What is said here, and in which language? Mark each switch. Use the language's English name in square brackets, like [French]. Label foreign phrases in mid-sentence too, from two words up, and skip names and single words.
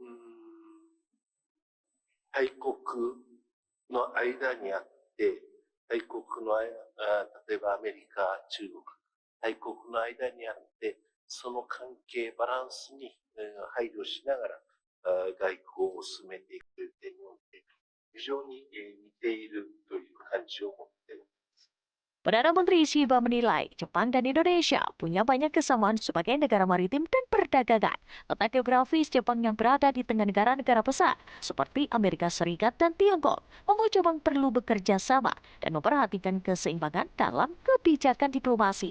[Japanese] 大国の間にあって、大国の例えばアメリカ、中国、大国の間にあって、その関係バランスに配慮しながら外交を進めていくという点において非常に似ているという感じを持っています。 [Indonesian] Perdana Menteri Shiba menilai Jepang dan Indonesia punya banyak kesamaan sebagai negara maritim dan perdagangan. Letak geografis Jepang yang berada di tengah negara-negara besar seperti Amerika Serikat dan Tiongkok membuat Jepang perlu bekerja sama dan memperhatikan keseimbangan dalam kebijakan diplomasi.